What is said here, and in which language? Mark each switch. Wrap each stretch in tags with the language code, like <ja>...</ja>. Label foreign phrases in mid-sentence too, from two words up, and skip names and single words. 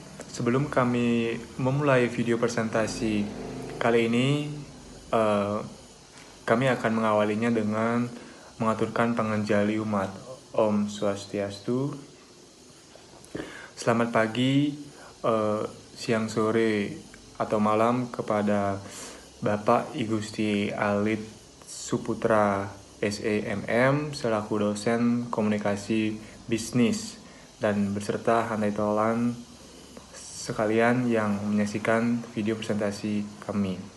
<id>Sebelum kami memulai video presentasi kali ini, kami akan mengawalinya dengan mengaturkan panganjali umat. Om Swastiastu. Selamat pagi, siang, sore, atau malam kepada Bapak I Gusti Alit Suputra SEMM selaku dosen komunikasi bisnis dan beserta handai tolan sekalian yang menyaksikan video presentasi kami.</id>